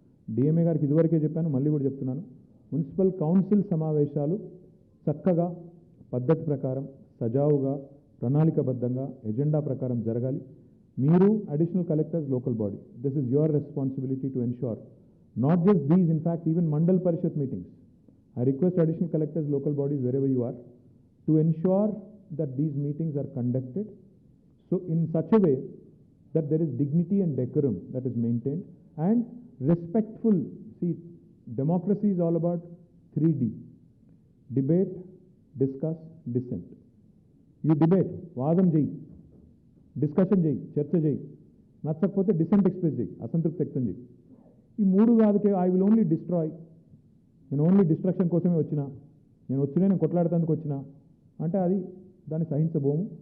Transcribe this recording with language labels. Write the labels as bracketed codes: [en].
[te] DMA గారికి ఇదివరకే చెప్పాను, మళ్ళీ కూడా చెప్తున్నాను. మున్సిపల్ కౌన్సిల్ సమావేశాలు చక్కగా పద్ధతి ప్రకారం, సజావుగా, ప్రణాళికబద్ధంగా, ఎజెండా ప్రకారం జరగాలి. మీరు [en] Additional collectors, local body, this is your responsibility to ensure not just these, in fact even Mandal Parishad meetings. I request additional collectors, local bodies, wherever you are, to ensure that these meetings are conducted so in such a way that there is dignity and decorum that is maintained and respectful. See, democracy is all about 3D: debate, discuss, dissent. You debate, [te] వాదం చేయి, discussion చేయి, చర్చ చేయి, నచ్చకపోతే decent express చేయి, అసంతృప్తి వ్యక్తం చేయి. ఈ 3 కాదుకే [en] I will only destroy, [te] నేను ఓన్లీ డిస్ట్రక్షన్ కోసమే వచ్చినా, నేను కొట్లాడేందుకు వచ్చినా అంటే దాన్ని సహించబోము.